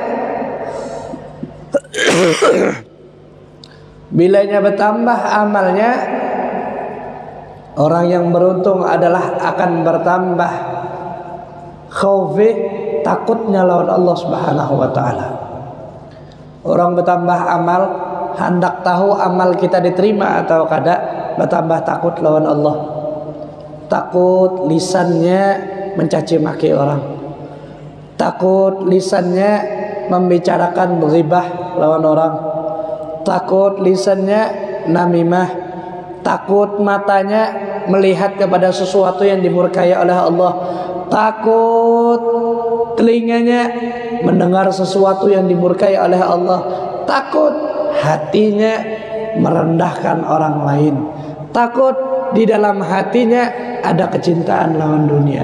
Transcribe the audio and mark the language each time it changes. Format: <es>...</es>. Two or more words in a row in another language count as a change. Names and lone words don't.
<id>bilanya bertambah amalnya, orang yang beruntung adalah akan bertambah khaufi, takutnya lawan Allah</id> <ar>سبحانه وتعالى.</ar> <bjn>Orang bertambah amal, hendak tahu amal kita diterima atau kada, bertambah takut lawan Allah.</bjn> <id>Takut lisannya mencaci maki orang, takut lisannya membicarakan ghibah lawan orang, takut lisannya namimah, takut matanya melihat kepada sesuatu yang dimurkai oleh Allah, takut telinganya mendengar sesuatu yang dimurkai oleh Allah, takut hatinya merendahkan orang lain, takut di dalam hatinya ada kecintaan lawan dunia.</id>